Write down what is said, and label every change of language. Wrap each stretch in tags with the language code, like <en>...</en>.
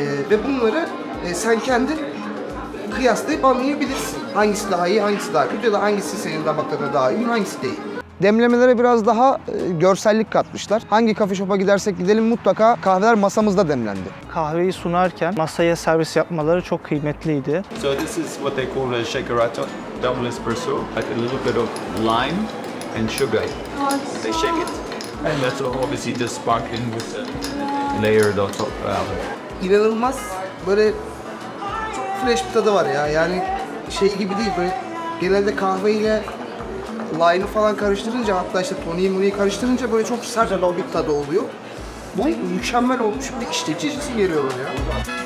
<tr>Ve bunları sen kendin kıyaslayıp anlayabilirsin. Hangisi daha iyi, hangisi daha kötü ya da hangisi senin damak tadına daha iyi, hangisi değil. Demlemelere biraz daha görsellik katmışlar. Hangi coffee shop'a gidersek gidelim mutlaka kahveler masamızda demlendi. Kahveyi sunarken masaya servis yapmaları çok kıymetliydi.</tr> <en>So this is what they call a shakerato, double espresso, like a little bit of lime and sugar. They shake it, and that's obviously just sparkling with a layer on top.</en> <tr>İnanılmaz böyle çok fresh bir tadı var ya. Yani şey gibi değil böyle genelde kahveyle lime'ı falan karıştırınca, hatta işte toniği karıştırınca böyle çok sert bir tadı oluyor. Bu mükemmel olmuş, bir işleyicisi geliyor ya.</tr>